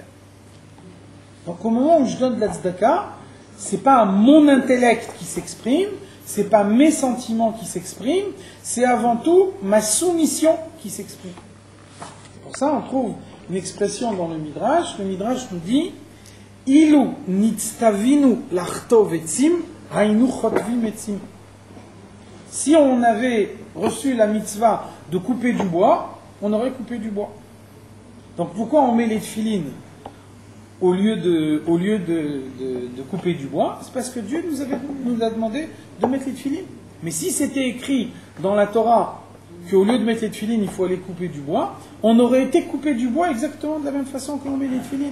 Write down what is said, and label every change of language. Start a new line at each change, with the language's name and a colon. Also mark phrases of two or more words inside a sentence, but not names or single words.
French: Donc au moment où je donne de la tzedaka, ce n'est pas mon intellect qui s'exprime, ce n'est pas mes sentiments qui s'expriment, c'est avant tout ma soumission qui s'exprime. C'est pour ça qu'on trouve une expression dans le Midrash. Le Midrash nous dit
Hebrew: אילו נצטווינו לחטוב עצים, היינו חוטבים עצים.
French: Si on avait reçu la mitzvah de couper du bois, on aurait coupé du bois. Donc pourquoi on met les tefilines au lieu de couper du bois? C'est parce que Dieu nous a demandé de mettre les tefilines. Mais si c'était écrit dans la Torah qu'au lieu de mettre les tefilines, il faut aller couper du bois, on aurait été coupé du bois exactement de la même façon que l'on met les tefilines.